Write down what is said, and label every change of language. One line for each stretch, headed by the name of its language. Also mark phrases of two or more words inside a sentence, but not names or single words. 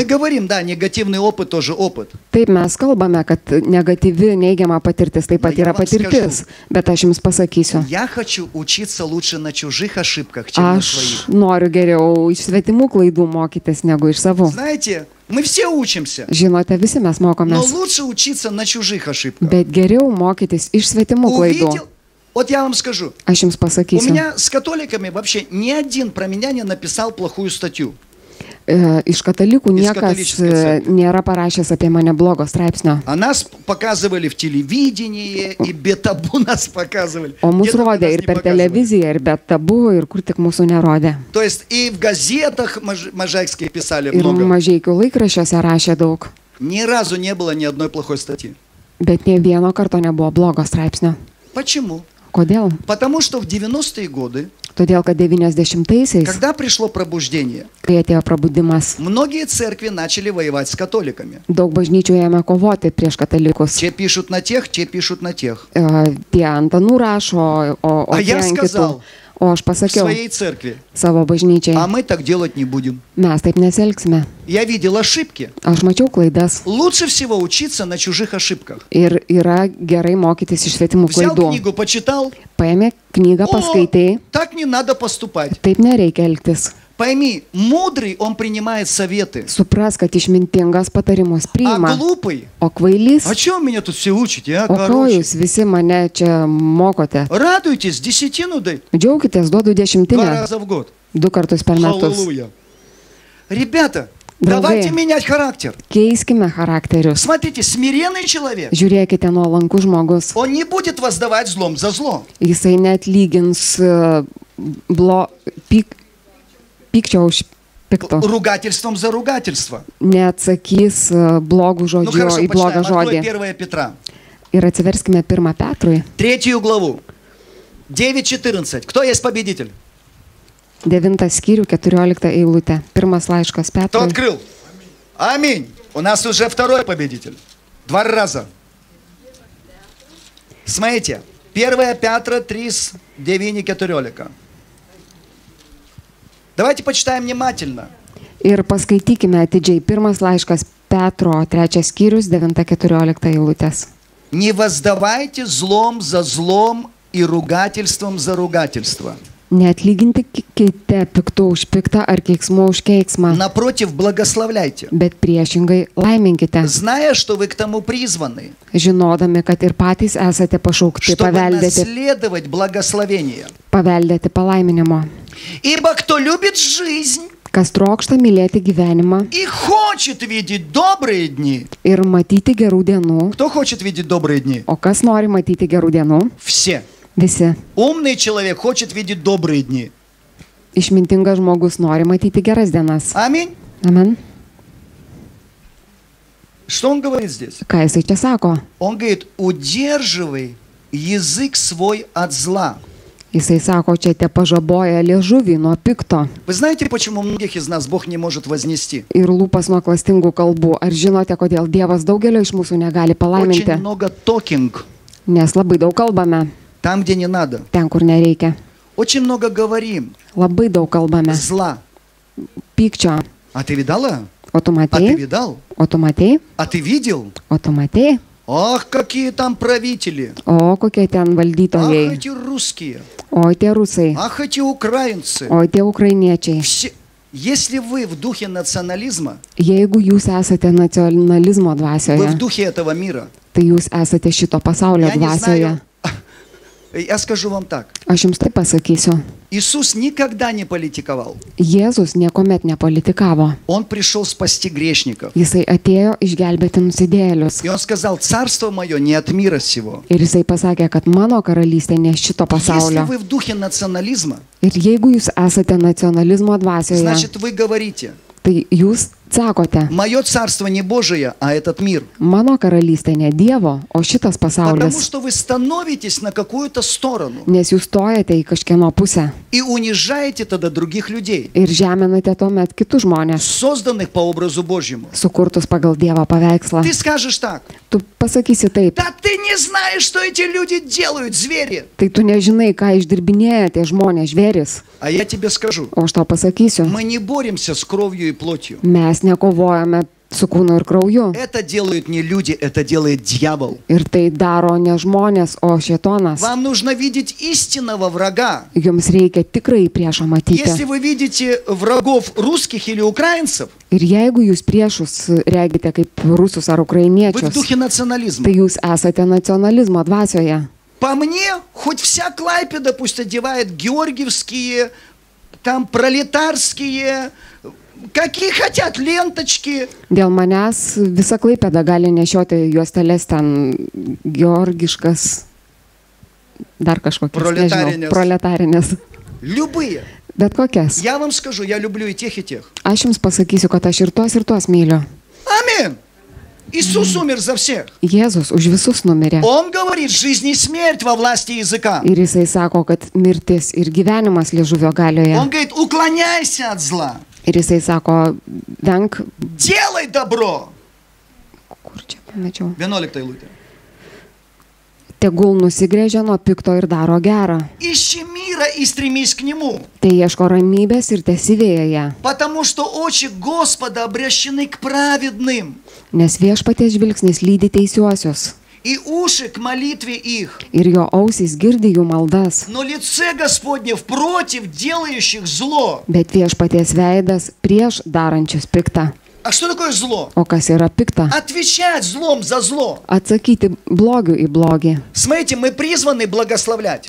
Russian: Мы говорим, да, негативный опыт тоже опыт.
Lithuanian: Taip mes kalbame, kad negatyvi, neigiama patirtis taip pat Na, yra
Russian: я вам
Lithuanian: patirtis, bet aš jums pasakysiu.
Russian: Я хочу учиться лучше на чужих ошибках, чем на своих.
Lithuanian: Aš noriu geriau iš svetimų klaidų mokytis negu iš savų.
Russian: Знаете, мы все учимся,
Lithuanian: Žinote, visi mes
Russian: но
Lithuanian: mokomės,
Russian: лучше учиться на чужих ошибках.
Lithuanian: bet geriau mokytis iš svetimų klaidų.
Russian: Увидел, вот я вам скажу,
Lithuanian: Aš jums
Russian: у
Lithuanian: pasakysiu.
Russian: меня с католиками вообще ни один про меня не написал плохую статью.
Lithuanian: Iš katalikų Iš niekas katalikiškai cerkvės. nėra parašęs apie mane blogo straipsnio.
Russian: А нас показывали в телевидении, и Бетабу нас показывали.
Lithuanian: O mus
Russian: Где только
Lithuanian: rodė
Russian: нас
Lithuanian: ir
Russian: не
Lithuanian: per
Russian: показывали.
Lithuanian: televiziją, ir be tabu, ir kur tik mūsų nerodė.
Russian: То есть и в газетах можайских писали
Lithuanian: Ir
Russian: много.
Lithuanian: mažeikių laikraščiuose rašė daug.
Russian: Ни разу не было ни одной плохой статьи.
Lithuanian: Bet ne vieno karto nebuvo blogo straipsnio.
Russian: Почему?
Lithuanian: Kodėl?
Russian: Потому что в 90-е годы,
Lithuanian: Todėl, kad 90-aisiais,
Russian: когда пришло пробуждение,
Lithuanian: kai atėjo prabudimas,
Russian: многие церкви начали воевать с католиками.
Lithuanian: daug bažnyčių ėmė kovoti prieš katalikus.
Russian: Те пишут на тех, те пишут на тех.
Lithuanian: Tie ant anų rašo, o
Russian: A
Lithuanian: tie
Russian: ja
Lithuanian: ant kitų.
Russian: сказал
Lithuanian: O aš
Russian: В
Lithuanian: pasakiau
Russian: своей церкви.
Lithuanian: savo bažnyčiai,
Russian: А мы так делать не будем.
Lithuanian: mes taip nesielgsime.
Russian: Я видел ошибки.
Lithuanian: Aš mačiau klaidas.
Russian: Лучше всего учиться на чужих ошибках.
Lithuanian: Ir yra gerai mokytis iš svetimų
Russian: Взял
Lithuanian: klaidų.
Russian: книгу, почитал.
Lithuanian: Paėmė knygą, paskaitai,
Russian: Так не надо поступать.
Lithuanian: taip nereikia elgtis.
Russian: Пойми, мудрый, он принимает советы.
Lithuanian: Supras, kad išmintingas patarimus
Russian: А
Lithuanian: priima,
Russian: глупый,
Lithuanian: o kvailys,
Russian: а чем меня тут все учите, а?
Lithuanian: o ko
Russian: Короче,
Lithuanian: jūs visi mane čia mokote.
Russian: радуйтесь, десятину дай.
Lithuanian: Džiaukitės, duodu
Russian: 2
Lithuanian: 10,
Russian: раза в год.
Lithuanian: 2 kartus per metus.
Russian: Аллилуйя. Ребята,
Lithuanian: Draugai.
Russian: давайте менять характер.
Lithuanian: Keiskime charakterius.
Russian: Смотрите, смиренный человек,
Lithuanian: Žiūrėkite, nuolankų žmogus.
Russian: он не будет воздавать злом за зло.
Lithuanian: Jisai net lygins pykčio už pikto.
Russian: Ругательством за ругательство.
Lithuanian: Neatsakys blogų
Russian: Ну
Lithuanian: žodžių
Russian: хорошо,
Lithuanian: į blogą
Russian: почитаем. Открой
Lithuanian: žodį.
Russian: 1 Петра.
Lithuanian: Ir atsiverskime 1 Petrui,
Russian: 3 главу. 9:14. Кто есть победитель?
Lithuanian: 9 skyrių, 14 eilutė. Pirmas laiškas
Russian: Кто
Lithuanian: Petrui.
Russian: открыл? Аминь. У нас уже второй победитель. 2 раза. Смотрите. 1 Петра 3, 9:14. Давайте почитаем внимательно.
Lithuanian: Ir paskaitykime atidžiai. Pirmas laiškas Petro, 3 skyrius, 9-14 eilutės.
Russian: Не воздавайте злом за злом и ругательством за ругательство.
Lithuanian: Neatlygintikite piktų už piktą ar keiksmų už keiksmą,
Russian: Напротив, благословляйте,
Lithuanian: bet priešingai laiminkite,
Russian: зная, что вы к тому призваны,
Lithuanian: žinodami, kad ir patys esate pašaukti
Russian: чтобы
Lithuanian: paveldėti
Russian: наследовать благословение.
Lithuanian: palaiminimo.
Russian: Ибо кто любит жизнь
Lithuanian: Kas trokšta mylėti gyvenimą
Russian: и хочет видеть добрые дни.
Lithuanian: ir matyti gerų dienų,
Russian: Кто хочет видеть добрые дни?
Lithuanian: o kas nori matyti gerų dienų?
Russian: Все.
Lithuanian: Visi.
Russian: Умный человек хочет видеть добрые дни.
Lithuanian: Išmintingas žmogus nori matyti geras dienas.
Russian: Аминь.
Lithuanian: Amen.
Russian: Что он говорит здесь?
Lithuanian: Ką jisai čia sako?
Russian: Он говорит, удерживай язык свой от зла.
Lithuanian: Jisai sako, čia te pažaboja liežuvį nuo pikto
Russian: Вы знаете, почему многих из нас Бог не может вознести?
Lithuanian: ir lūpas nuo klastingų kalbų. Ar žinote, kodėl Dievas daugelio iš mūsų negali
Russian: Очень
Lithuanian: palaiminti?
Russian: много токинг
Lithuanian: Nes labai daug kalbame
Russian: там, где не надо.
Lithuanian: ten, kur nereikia.
Russian: Очень много говорим
Lithuanian: Labai daug kalbame
Russian: зла.
Lithuanian: pykčio.
Russian: А ты видала?
Lithuanian: O tu
Russian: А ты
Lithuanian: matei?
Russian: видал?
Lithuanian: O tu matei?
Russian: А ты видел?
Lithuanian: O tu matei?
Russian: Ах, какие там правители.
Lithuanian: O kokie ten
Russian: Ах,
Lithuanian: valdytojai?
Russian: эти русские.
Lithuanian: O tie rusai?
Russian: Ах, эти украинцы.
Lithuanian: O tie ukrainiečiai?
Russian: Все. Если вы в духе национализма,
Lithuanian: Jeigu jūs esate nacionalizmo
Russian: вы в
Lithuanian: dvasioje,
Russian: духе этого мира,
Lithuanian: tai jūs esate šito pasaulio
Russian: я не
Lithuanian: dvasioje.
Russian: знаю, я скажу вам так.
Lithuanian: Aš jums taip pasakysiu.
Russian: Иисус никогда не политиковал.
Lithuanian: Jėzus niekuomet nepolitikavo.
Russian: Он пришел спасти грешников.
Lithuanian: Jisai atėjo išgelbėti nusidėjėlius.
Russian: И он сказал, царство мое не от мира сего.
Lithuanian: Ir jisai pasakė, kad mano karalystė ne šito
Russian: Если
Lithuanian: pasaulio.
Russian: вы в духе национализма,
Lithuanian: Ir jeigu jūs esate nacionalizmo dvasioje,
Russian: значит вы говорите,
Lithuanian: tai jūs sakote,
Russian: мое царство не Божие, а этот мир.
Lithuanian: mano karalystė ne Dievo, o šitas
Russian: Потому
Lithuanian: pasaulis.
Russian: что вы становитесь на какую-то сторону
Lithuanian: Nes jūs stojate į kažkieno pusę
Russian: и унижаете тогда других людей,
Lithuanian: ir žeminate tuomet kitus žmonės,
Russian: созданных по образу Божьему.
Lithuanian: sukurtus pagal Dievo paveikslą.
Russian: Ты скажешь так,
Lithuanian: Tu pasakysi taip,
Russian: да ты не знаешь, что эти люди делают, звери.
Lithuanian: tai tu nežinai, ką išdirbinėja tie žmonės, žvėris.
Russian: А я тебе скажу,
Lithuanian: O aš tau pasakysiu,
Russian: мы не боремся с кровью и плотью.
Lithuanian: mes nekovojame su kūnu ir krauju.
Russian: Это делают не люди, это делает дьявол.
Lithuanian: Ir tai daro ne žmonės, o šėtonas.
Russian: Вам нужно видеть истинного врага.
Lithuanian: Jums reikia tikrai priešą matyti.
Russian: Если вы видите врагов русских или украинцев,
Lithuanian: Ir jeigu jūs priešus regite kaip rusus ar
Russian: вы в
Lithuanian: ukrainiečius,
Russian: духе национализма.
Lithuanian: tai jūs esate nacionalizmo dvasioje.
Russian: По мне, хоть вся Клайпеда пусть одевает георгиевские, там пролетарские, какие хотят ленточки.
Lithuanian: Dėl manęs visa Klaipėda gali nešioti juosteles ten georgiškas, dar kažkokias, nežinau, proletarinės.
Russian: Любые.
Lithuanian: Bet kokias.
Russian: Я вам скажу, я люблю и тех, и тех.
Lithuanian: Aš jums pasakysiu, kad aš ir tuos myliu.
Russian: Аминь. Иисус умер за всех.
Lithuanian: Jėzus už visus numirė.
Russian: Он говорит, жизнь и смерть во власти языка.
Lithuanian: Ir jisai sako, kad mirtis ir gyvenimas liežuvio galioje.
Russian: Он говорит, уклоняйся от зла.
Lithuanian: Ir jisai sako, venk.
Russian: Делай добро.
Lithuanian: Kur čia pamečiau? 11 eilutė. Tegul nusigrėžia nuo pikto ir daro gerą.
Russian: Ищи мира и стремись к нему.
Lithuanian: Tai ieško ramybės ir tesivėja ją.
Russian: Потому что очи Господа обращены к праведным.
Lithuanian: Nes viešpaties žvilgsnis lydi teisiuosius.
Russian: И уши к молитве их.
Lithuanian: Ir jo ausys girdi jų maldas.
Russian: Но лице Господне против делающих зло.
Lithuanian: Bet viešpaties veidas prieš darančius piktą.
Russian: А что такое зло?
Lithuanian: O kas yra pikta?
Russian: Отвечать злом за зло.
Lithuanian: Atsakyti blogiu į blogį.
Russian: Смотрите, мы призваны благословлять.